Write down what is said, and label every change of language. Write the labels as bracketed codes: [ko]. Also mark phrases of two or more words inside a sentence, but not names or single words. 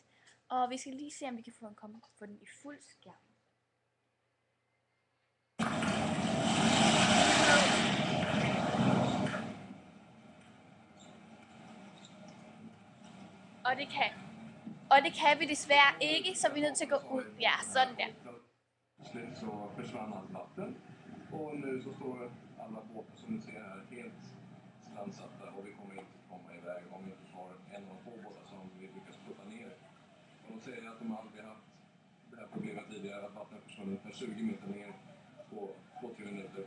[da] Og vi skal lige se, om vi kan få den i fuld skærm. Og det kan vi desværre ikke, så vi er nødt til at gå ud. Ja, sådan der. [sv] Plötsligt så försvann allt vatten och nu så står alla båtar som ni ser här helt strandsatta och vi kommer inte komma iväg om vi inte har en av de få båtar som vi lyckas putta ner. Och de säger att de aldrig haft det här problemet tidigare, att vattnet försvann ungefär 20 meter ner på 2-3 minuter.